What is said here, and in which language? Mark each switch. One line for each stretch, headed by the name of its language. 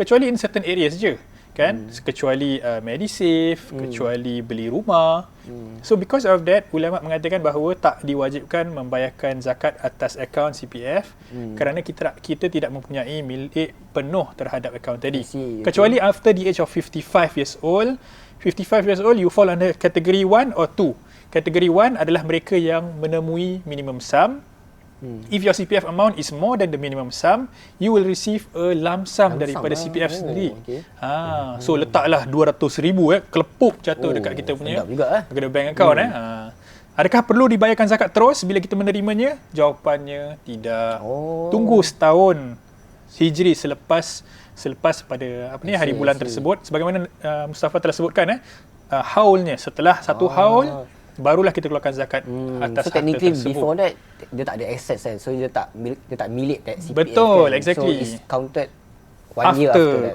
Malay: Kecuali
English: in certain areas
Malay: je kan, kecuali medisave, kecuali beli rumah.
English: So because of that,
Malay: ulama mengatakan bahawa tak diwajibkan membayarkan zakat atas akaun CPF kerana kita tidak mempunyai milik penuh terhadap akaun tadi.
English: Kecuali after the age of 55 years old. 55 years old, you fall under category 1 or 2.
Malay: Kategori 1 adalah mereka yang menemui minimum sum.
English: If your CPF amount is more than the minimum sum, you will receive a lump sum
Malay: daripada CPF sendiri. So letaklah 200,000 kelepuk jatuh dekat kita punya dekat bank account. Adakah perlu dibayarkan zakat terus bila kita menerimanya? Jawapannya tidak. Tunggu setahun Hijri selepas pada hari bulan tersebut. Sebagaimana Mustafa telah sebutkan haulnya, setelah satu haul barulah kita keluarkan zakat atas harta tersebut.
English: So before that
Malay: dia tak ada access kan. So dia tak milik that CPF. Betul, kan?
English: exactly. So it's counted 1 year after that.